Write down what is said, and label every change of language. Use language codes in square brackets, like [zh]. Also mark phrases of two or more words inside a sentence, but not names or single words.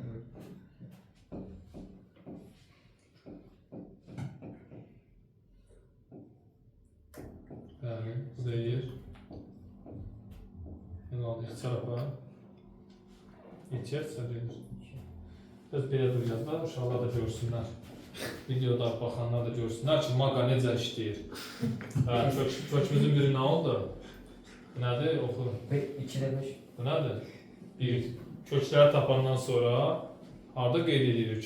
[tr] Yani bu da yer. Yani aldı iki tarafa. Geçer sadece. [az] Biraz belə duracağız da uşaqlar da görsünlər. Videoda baxanlar da görsünlər ki, maqa necə işləyir. Hə, kökümüzün biri nə oldu? Bu nədir? Oxu. 2'de 5. Bu nədir? Bir. Kökləri tapandan sonra harda qeyd edirik?